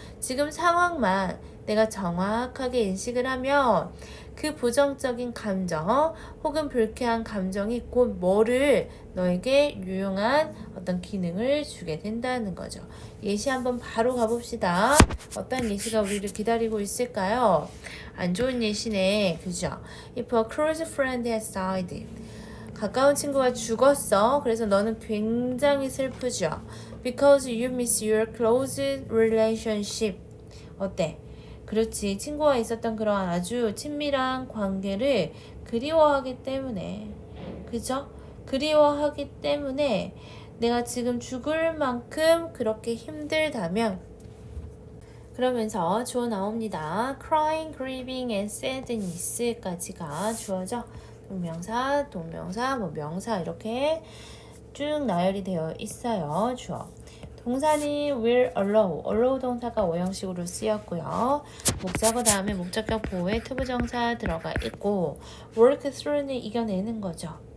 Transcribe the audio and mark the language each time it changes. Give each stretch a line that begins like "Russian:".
Korean: 지금 상황만 내가 정확하게 인식을 하면 그 부정적인 감정 혹은 불쾌한 감정이 곧 뭐를 너에게 유용한 어떤 기능을 주게 된다는 거죠. 예시 한번 바로 가봅시다. 어떤 예시가 우리를 기다리고 있을까요? 안 좋은 예시네. 그죠?
English: If a close friend has died.
Korean: 가까운 친구가 죽었어. 그래서 너는 굉장히 슬프죠.
English: Because you miss your close relationship.
Korean: 어때? 그렇지. 친구와 있었던 그런 아주 친밀한 관계를 그리워하기 때문에. 그죠? 그리워하기 때문에 내가 지금 죽을 만큼 그렇게 힘들다면, 그러면서 주어 나옵니다.
English: crying, grieving, and sadness
Korean: 까지가 주어져. 동명사, 명사 이렇게 쭉 나열이 되어 있어요. 주어. 동사는 will allow 동사가 오형식으로 쓰였고요. 목적어 다음에 목적격 보호에 투부정사 들어가 있고, work through는 이겨내는 거죠.